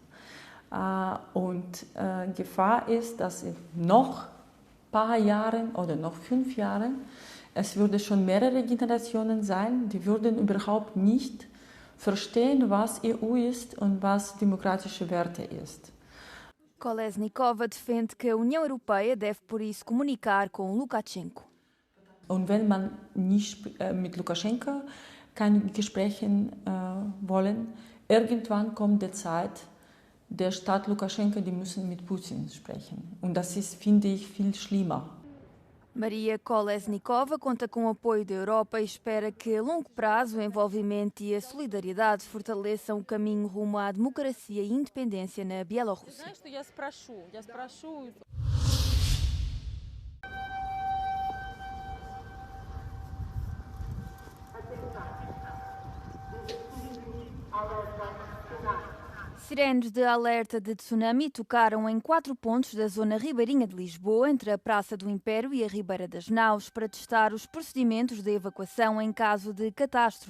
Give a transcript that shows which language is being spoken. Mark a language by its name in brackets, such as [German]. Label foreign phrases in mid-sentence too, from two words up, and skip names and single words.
[German] Und Gefahr ist, dass in noch ein paar Jahren oder noch 5 Jahren es würde schon mehrere Generationen sein, die würden überhaupt nicht verstehen, was EU ist und was demokratische Werte ist. [Portuguese] Kolesnikova defende que a União Europeia deve, por isso, comunicar com Lukashenko. [German] Und wenn man nicht mit Lukaschenko keine Gespräche wollen, irgendwann kommt die Zeit, der Staat Lukaschenko, die müssen mit Putin sprechen. Und das ist, finde ich, viel schlimmer. [Portuguese] Maria Kolesnikova conta com o apoio da Europa e espera que, a longo prazo, o envolvimento e a solidariedade fortaleçam o caminho rumo à democracia e independência na Bielorrússia. Sirenes de alerta de tsunami tocaram em 4 pontos da zona ribeirinha de Lisboa, entre a Praça do Império e a Ribeira das Naus, para testar os procedimentos de evacuação em caso de catástrofe.